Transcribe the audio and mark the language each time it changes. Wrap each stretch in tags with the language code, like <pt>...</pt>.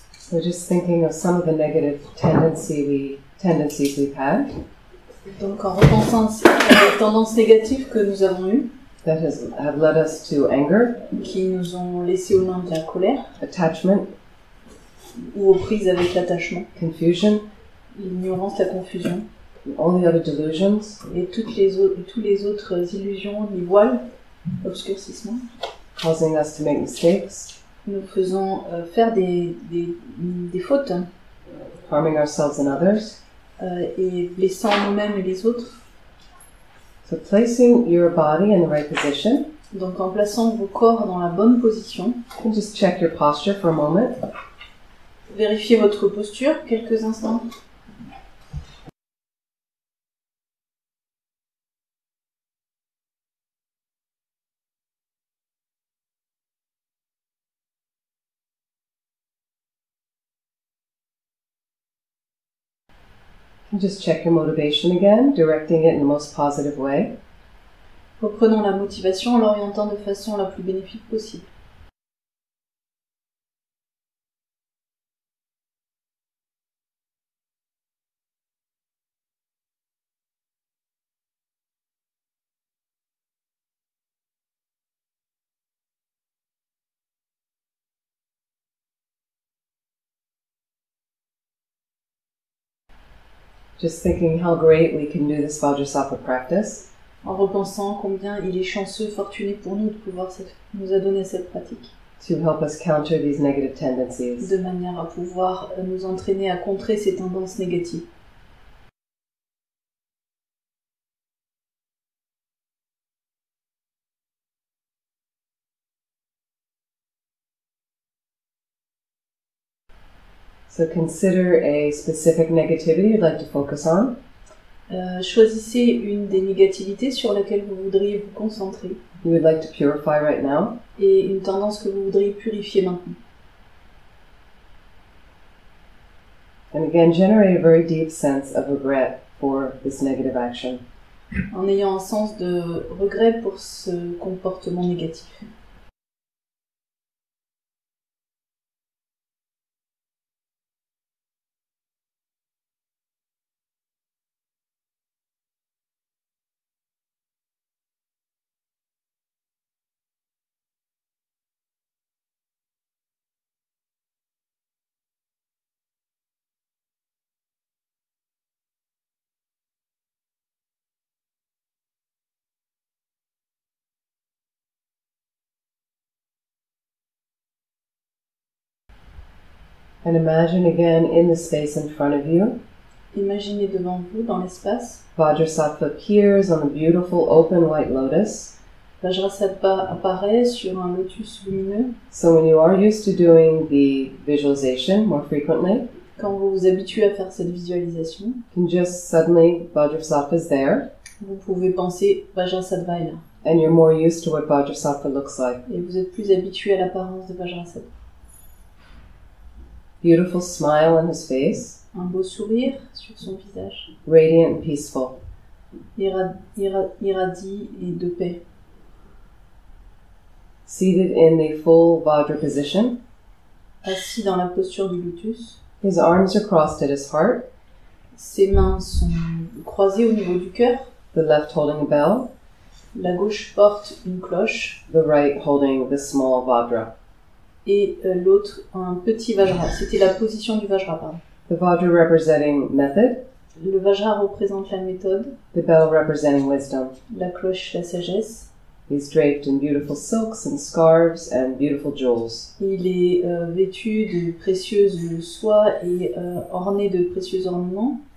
<en>We're just thinking of some of the negative tendencies we've had.</en> <fr>Donc en repensant aux tendances négatives que nous avons eues,</fr> <en>that have led us to anger,</en> <fr>qui nous ont laissé aux mains de la colère,</fr> <en>attachment,</en> <fr>ou aux prises avec l'attachement,</fr> <en>confusion,</en> <fr>l'ignorance, la confusion,</fr> <en>all the other delusions,</en> <fr>et tous les autres illusions, les voiles, obscurcissements,</fr> <en>causing us to make mistakes,</en> <fr>nous faisant faire des fautes,</fr> <en>harming ourselves and others.</en> <fr>Et blessant nous-mêmes et les autres.</fr> <en>So placing your body in the right position.</en> <fr>Donc en plaçant vos corps dans la bonne position.</fr> <en>You can just check your posture for a moment.</en> <fr>Vérifiez votre posture quelques instants.</fr> <en>Just check your motivation again, directing it in the most positive way.</en> <fr>Reprenons la motivation en l'orientant de façon la plus bénéfique possible.</fr> <en>Just thinking how great we can do this Vajrassatva practice.</en> <fr>En repensant combien il est chanceux, fortuné pour nous de pouvoir nous adonner à cette pratique.</fr> <en>To help us counter these negative tendencies.</en> <fr>De manière à pouvoir nous entraîner à contrer ces tendances négatives.</fr> <en>So consider a specific negativity you'd like to focus on.</en> <fr>Choisissez une des négativités sur laquelle vous voudriez vous concentrer.</fr> <en>You would like to purify right now.</en> <fr>Et une tendance que vous voudriez purifier maintenant.</fr> <en>And again, generate a very deep sense of regret for this negative action.</en> <fr>En ayant un sens de regret pour ce comportement négatif.</fr> <en>And imagine again in the space in front of you.</en> <fr>Imaginez devant vous, dans l'espace.</fr> <en>Vajrassatva appears on a beautiful open white lotus.</en> <fr>Vajrassatva apparaît sur un lotus lumineux.</fr> <en>So when you are used to doing the visualization more frequently,</en> <fr>quand vous vous habituez à faire cette visualisation,</fr> <en>you can just suddenly Vajrassatva is there.</en> <fr>Vous pouvez penser Vajrassatva est là.</fr> <en>And you're more used to what Vajrassatva looks like.</en> <fr>Et vous êtes plus habitué à l'apparence de Vajrassatva.</fr> <en>Beautiful smile on his face.</en> <fr>Un beau sourire sur son visage.</fr> <en>Radiant and peaceful.</en> <fr>Irradie et de paix.</fr> <en>Seated in the full Vajra position.</en> <fr>Assis dans la posture du lotus.</fr> <en>His arms are crossed at his heart.</en> <fr>Ses mains sont croisées au niveau du cœur.</fr> <en>The left holding a bell.</en> <fr>La gauche porte une cloche.</fr> <en>The right holding the small Vajra.</en> <fr>Et l'autre un petit Vajra. C'était la position du Vajra, pardon.</fr> <en>The Vajra representing method.</en> <fr>Le Vajra représente la méthode.</fr> <en>The bell representing wisdom.</en> <fr>La cloche, la sagesse.</fr> <en>He's draped in beautiful silks and scarves and beautiful jewels.</en> <fr>Il est vêtu de précieuses soies et orné de précieux ornements.</fr>